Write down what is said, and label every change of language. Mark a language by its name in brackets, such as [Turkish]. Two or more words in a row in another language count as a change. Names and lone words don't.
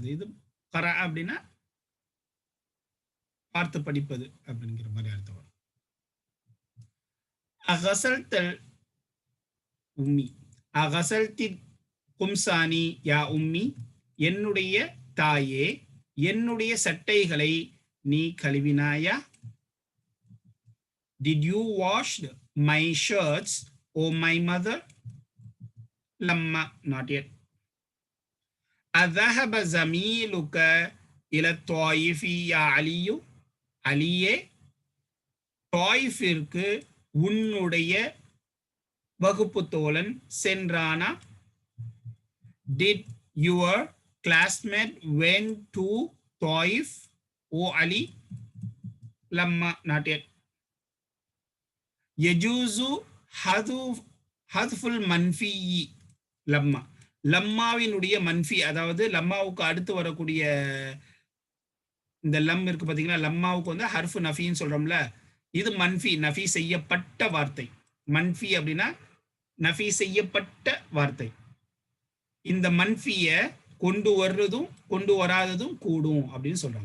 [Tamil] இது கரா அப்படின்னா பார்த்து படிப்பது அப்படிங்கிற மாதிரி அர்த்தம் வரும். [Arabic] أغسلت أمي أغسلت قمصاني يا أمي [Tamil] என்னுடைய தாயே என்னுடைய சட்டைகளை நீ கழுவினாயா. [English] Did you wash my shirts, O my mother? Lamma not yet. [Arabic] أذهب زميلك إلى الطائف يا علي. [Tamil] அலியே தாயிஃபிற்கு உன்னுடைய வகுப்பு தோழன் சென்றானா. [English] Did your classmate went to Taif, O Ali? Lamma not yet. [Arabic] يجوز حذف المنفي. [Tamil] لما லம்மாவினுடைய மன்ஃபி, அதாவது லம்மாவுக்கு அடுத்து வரக்கூடிய இந்த லம் இருக்கு பாத்தீங்கன்னா, லம்மாவுக்கு வந்து [Arabic] حرف نفي [Tamil] சொல்றோம்ல, இது மன்ஃபி, நஃபி செய்யப்பட்ட வார்த்தை. மன்ஃபி அப்படின்னா நஃபி செய்யப்பட்ட வார்த்தை. இந்த மன்ஃபிய கொண்டு வர்றதும் கொண்டு வராததும் கூடும் அப்படின்னு சொல்றாங்க.